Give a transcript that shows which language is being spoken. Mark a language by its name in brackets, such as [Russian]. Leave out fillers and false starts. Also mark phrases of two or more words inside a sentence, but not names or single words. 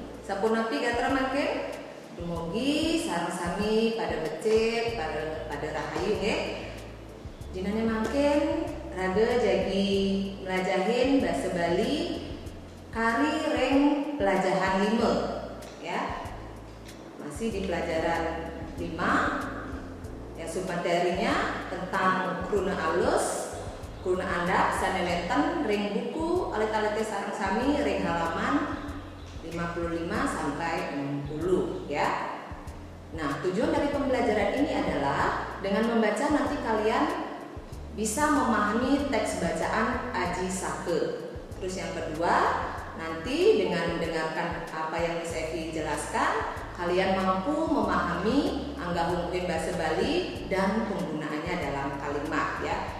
[Balinese] sapunapi gatra mangke dumugi sareng sami pada becik pada rahayu nggih. Dinane mangken raga jagi melajahin bahasa Bali kari ring pelajaran 5 ya. [Indonesian] Masih di pelajaran 5 ya, submaterinya tentang kruna alus, kruna andap [Balinese] sanewenten ring buku alit-alite sareng sami ring [Indonesian] halaman 55 sampai 60 ya. Nah, tujuan dari pembelajaran ini adalah dengan membaca nanti kalian bisa memahami teks bacaan Aji Sake. Terus yang kedua, nanti dengan mendengarkan apa yang Miss Evi jelaskan, kalian mampu memahami anggahungkuin bahasa Bali dan penggunaannya dalam kalimat ya.